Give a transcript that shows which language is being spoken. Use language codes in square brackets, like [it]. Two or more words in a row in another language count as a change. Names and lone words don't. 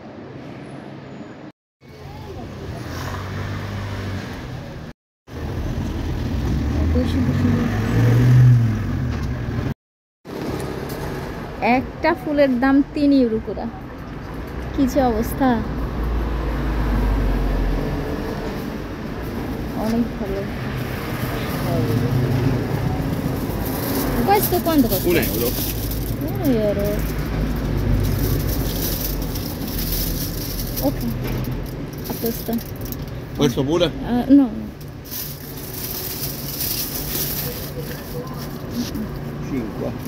[bn] একটা ফুলের দাম 3 ইউরো করে, কি যে অবস্থা, অনেক ভালো। [it] Questo quanto costa? 1 euro. 1 euro. Ok, a posto. Questo pure? No. 5.